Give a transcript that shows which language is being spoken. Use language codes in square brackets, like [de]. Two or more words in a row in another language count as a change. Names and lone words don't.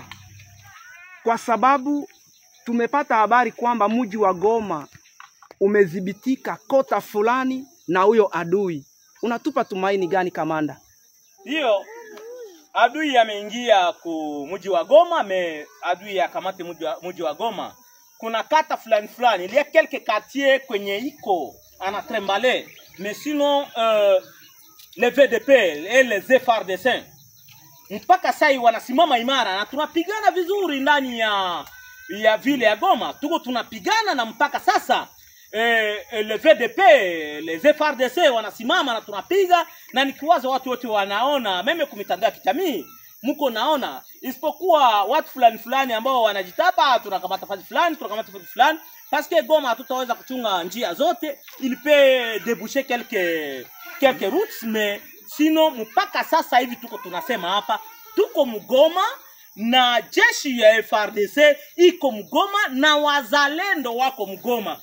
[sw] Kwa sababu tumepata habari kwamba mji wa Goma umedhibitika kota fulani na huyo adui. Unatupa tumaini gani kamanda? Ndio, adui ameingia ku mji wa Goma, adui akamate mji wa Goma. Kuna kata fulani, [fr] il y a quelques quartiers [sw] kwenye iko anatrembale, [fr] mais sinon les VDP et les FARDC [sw] mpaka sai wanasimama imara na tunapigana vizuri ndani ya vile ya Goma. Tuko tunapigana na mpaka sasa [fr] les VDP, les FARDC [sw] wanasimama na tunapiga, na nikiwaza watu wote wanaona meme kumitandao ya kijamii mko naona, isipokuwa watu fulani ambao wanajitapa tunakamata fasi fulani [fr] parce que [sw] Goma hatutaweza kuchunga njia zote, [fr] il peut déboucher quelques routes, mais sinon [sw] mpaka sasa hivi tuko tunasema hapa tuko Mgoma na jeshi ya FARDC iko Mgoma na wazalendo wako Mgoma.